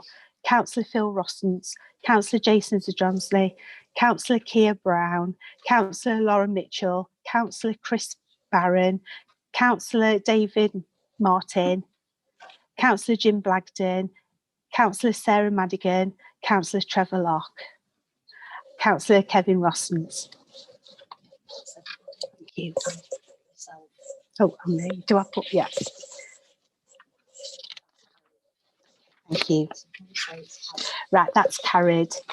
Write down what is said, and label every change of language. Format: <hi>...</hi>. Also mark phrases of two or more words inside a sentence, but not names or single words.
<en>Councillor Phil Rossens, Councillor Jason Zadronsley, Councillor Keir Brown, Councillor Lauren Mitchell, Councillor Chris Barron, Councillor David Martin, Councillor Jim Blagden, Councillor Sarah Madigan, Councillor Trevor Locke, Councillor Kevin Rossens. Thank you. Oh, do I put, yeah. Thank you. Right, that's carried.</en>